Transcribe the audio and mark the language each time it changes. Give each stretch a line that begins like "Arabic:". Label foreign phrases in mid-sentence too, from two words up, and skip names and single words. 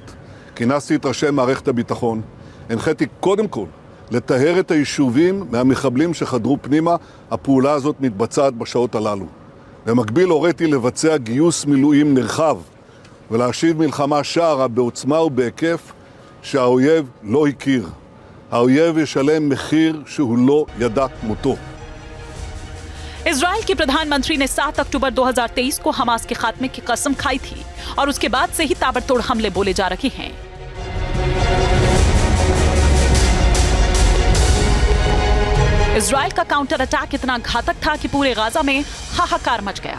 Hebrew: כינסתי את ראשי מערכת הביטחון. הנחיתי קודם כל לטהר את היישובים מהמחבלים שחדרו פנימה. הפעולה הזאת מתבצעת בשעות הללו. במקביל הוריתי לבצע גיוס מילואים נרחב ולהשיב מלחמה שערה בעוצמה ובהיקף שהאויב לא הכיר. האויב ישלם מחיר שהוא לא ידע כמותו.
Hindi: इजराइल के प्रधानमंत्री ने 7 अक्टूबर 2023 को हमास के खात्मे की कसम खाई थी और उसके बाद से ही ताबड़तोड़ हमले बोले जा रहे हैं। इजराइल का
English: counter attack
Hindi: इतना घातक था कि पूरे गाजा में हाहाकार मच गया।